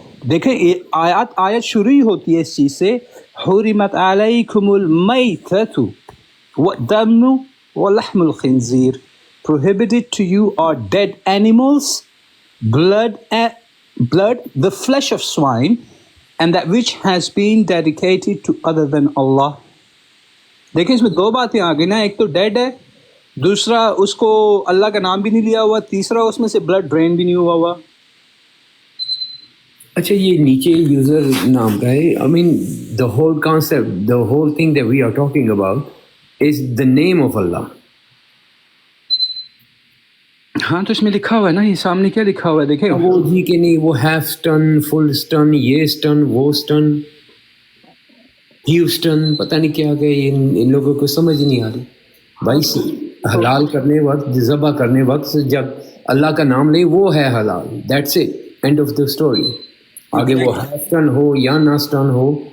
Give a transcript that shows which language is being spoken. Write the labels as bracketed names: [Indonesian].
[Urdu] دیکھیں، یہ آیت شروع ہی ہوتی ہے اس چیز سے، [Arabic] حرمت علیکم المیتۃ والدم ولحم الخنزیر، [English] prohibited to you are dead animals, blood, the flesh of swine, and that which has been dedicated to other than Allah. [Urdu] دیکھیں، اس میں دو باتیں آ گئی نا، ایک تو ڈیڈ ہے، دوسرا اس کو اللہ کا نام بھی نہیں لیا ہوا، تیسرا اس میں سے بلڈ ڈرین بھی نہیں ہوا ہوا۔ اچھا، یہ نیچے یوزر نام کا ہے، [English] I mean the whole concept, the whole thing that we are talking about is the name of Allah. [Urdu] ہاں، تو اس میں لکھا ہوا ہے نا، یہ سامنے کیا لکھا ہوا ہے، دیکھیں وہ جی کہ نہیں، وہ ہیف سٹن، فل سٹن، یہ سٹن، وہ سٹن، ہیوسٹن، پتہ نہیں کیا کہ ان لوگوں کو سمجھ نہیں آ رہی بھائی۔ حلال کرنے وقت، ذبح کرنے وقت جب اللہ کا نام لے وہ ہے حلال، [English] That's it, end of the story. [Urdu] آگے وہ ہیفٹن ہو یا نہ سٹن ہو،